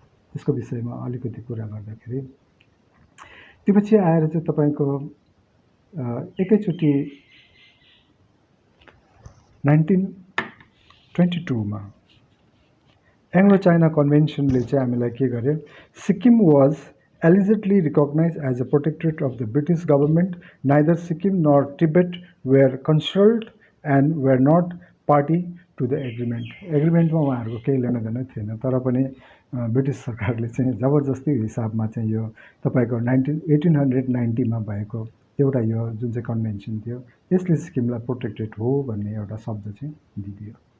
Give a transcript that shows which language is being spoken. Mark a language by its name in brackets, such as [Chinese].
[Nepali] त्यसको विषयमा अलिकति कुरा गर्दाखेरि त्यो पछि आएर चाहिँ तपाईँको एकैचोटि 1922मा एङ्ग्लो चाइना कन्भेन्सनले चाहिँ हामीलाई के गर्यो, Sikkim was [English] allegedly recognized as a protectorate of the British government. Neither Sikkim nor Tibet were consulted and were not party to the agreement. [Nepali] एग्रिमेन्टमा उहाँहरूको केही लेन देन थिएन, तर पनि ब्रिटिस सरकारले चाहिँ जबरजस्ती हिसाबमा चाहिँ यो तपाईँको 1890मा भएको एउटा यो जुन चाहिँ कन्भेन्सन थियो यसले सिक्किमलाई प्रोटेक्टेड हो भन्ने एउटा शब्द चाहिँ दिदियो।